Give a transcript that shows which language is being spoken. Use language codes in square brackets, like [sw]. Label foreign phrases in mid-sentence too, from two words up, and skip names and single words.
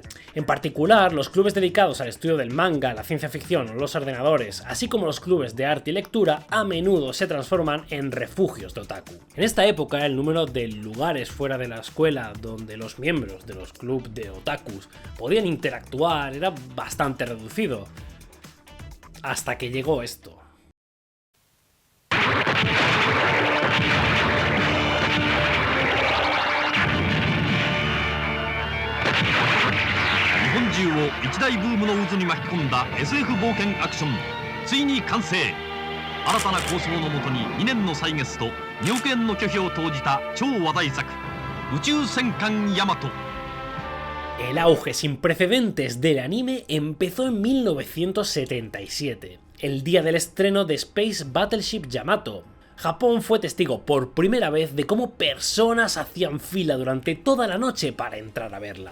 [es] En particular, los clubes dedicados al estudio del manga, la ciencia ficción o los ordenadores, así como los clubes de arte y lectura, a menudo se transforman en refugios de otaku. En esta época, el número de lugares fuera de la escuela donde los miembros de los clubes de otakus podían interactuar era bastante reducido. hasta que llegó esto. [ja] 日本中を一大ブームの渦に巻き込んだ SF 冒険アクション、ついに完成。新たな構想のもとに2年の歳月と2億円の巨費を投じた超話題作、宇宙戦艦ヤマト。 [es] El auge sin precedentes del anime empezó en 1977, el día del estreno de Space Battleship Yamato. Japón fue testigo por primera vez de cómo personas hacían fila durante toda la noche para entrar a verla.